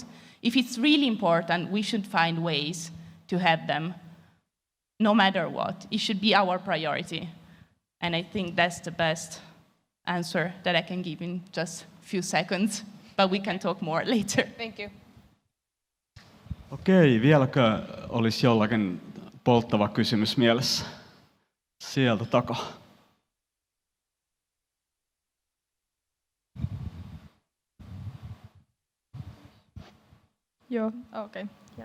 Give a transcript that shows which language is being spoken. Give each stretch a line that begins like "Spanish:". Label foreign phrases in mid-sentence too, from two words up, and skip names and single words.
English: If it's really important, we should find ways to have them, no matter what. It should be our priority. And I think that's the best answer that I can give in just a few seconds, but we can talk more later. Thank you.
Finnish: Okei, vieläkö olisi jollakin polttava kysymys mielessä? Sieltä takaa. Joo, okei, hienoa.